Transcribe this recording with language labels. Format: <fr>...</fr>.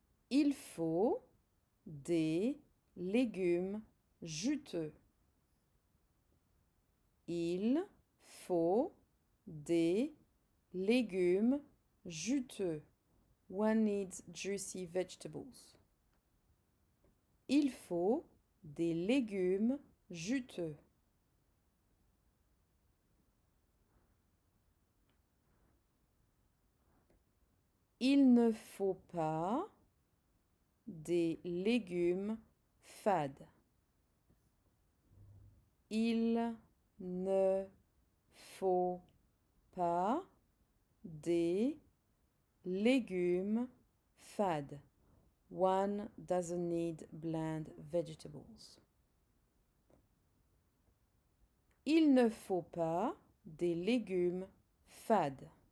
<fr>Il faut des légumes juteux. Il faut des légumes juteux.</fr> <en>One needs juicy vegetables.</en> <fr>Il faut des légumes juteux. Il ne faut pas des légumes fades. Il ne faut pas des légumes fades.</fr> <en>One doesn't need bland vegetables.</en> <fr>Il ne faut pas des légumes fades.</fr>